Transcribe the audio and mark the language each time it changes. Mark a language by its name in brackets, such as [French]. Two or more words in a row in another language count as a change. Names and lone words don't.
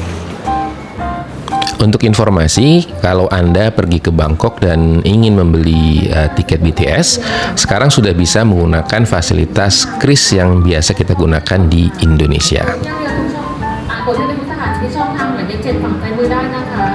[Indonesian] Untuk informasi, kalau Anda pergi ke Bangkok dan ingin membeli tiket BTS, sekarang sudah bisa menggunakan fasilitas kris yang biasa kita gunakan di Indonesia. [Thai] กดให้เป็นสถานที่ช่องทางหมายเลข7ฝั่งซ้ายมือได้นะคะ